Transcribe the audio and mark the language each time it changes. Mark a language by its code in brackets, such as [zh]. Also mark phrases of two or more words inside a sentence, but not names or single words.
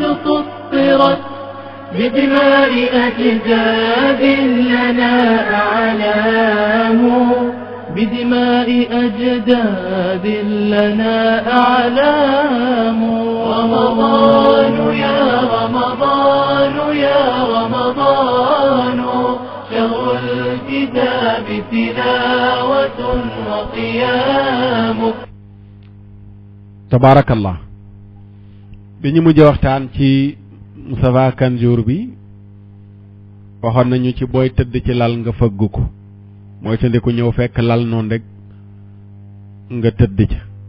[ar] سطرت بدماء أجداد لنا أعلام بدماء أجداد لنا أعلام رمضان يا رمضان يا رمضان شهر الكتاب تلاوة وقيام [wo] tabarakallah bi ñu mujj waxtaan ci Moustapha Kanjour bi waxoon nañu ci booy tëdd ci lal nga fëgg ko mooy tandiku ñëw fekk lal noonu rek nga tëdd ca